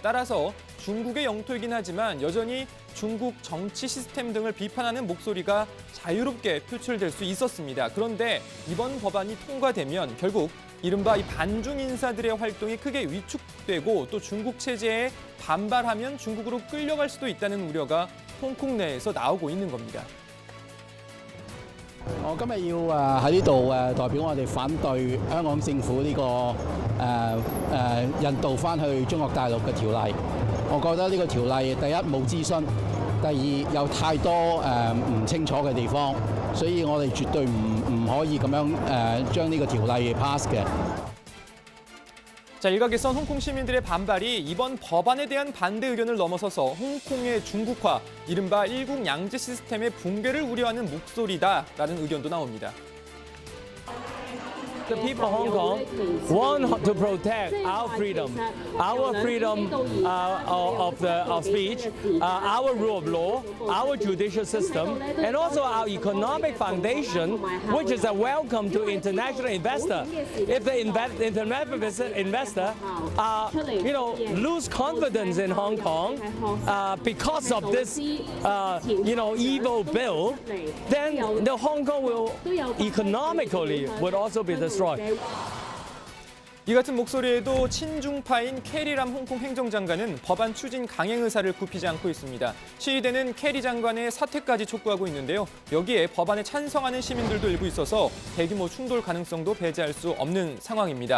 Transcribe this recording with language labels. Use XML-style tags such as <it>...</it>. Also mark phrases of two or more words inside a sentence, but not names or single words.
<ko>따라서 중국의 영토이긴 하지만 여전히 중국 정치 시스템 등을 비판하는 목소리가 자유롭게 표출될 수 있었습니다. 그런데 이번 법안이 통과되면 결국 이른바 이 반중 인사들의 활동이 크게 위축되고 또 중국 체제에 반발하면 중국으로 끌려갈 수도 있다는 우려가 홍콩 내에서 나오고 있는 겁니다.</ko> <yue>我今日要喺呢度代表我哋反對香港政府呢個引渡翻去中國大陸嘅條例。我覺得呢個條例第一冇諮詢，第二有太多唔清楚嘅地方，所以我哋絕對唔可以咁樣將呢個條例 pass 嘅。</yue> <ko>자, 일각에선 홍콩 시민들의 반발이 이번 법안에 대한 반대 의견을 넘어서서 홍콩의 중국화, 이른바 일국 양제 시스템의 붕괴를 우려하는 목소리다라는 의견도 나옵니다.</ko> <en>The people of Hong Kong want to protect our freedom of speech, our rule of law, our judicial system, and also our economic foundation, which is a welcome to international investor. If the international investor, lose confidence in Hong Kong because of this, evil bill, then the Hong Kong will economically would also be destroyed.</en> <ko>이 같은 목소리에도 친중파인 캐리람 홍콩 행정장관은 법안 추진 강행 의사를 굽히지 않고 있습니다. 시위대는 캐리 장관의 사퇴까지 촉구하고 있는데요. 여기에 법안에 찬성하는 시민들도 일부 있어서 대규모 충돌 가능성도 배제할 수 없는 상황입니다.</ko>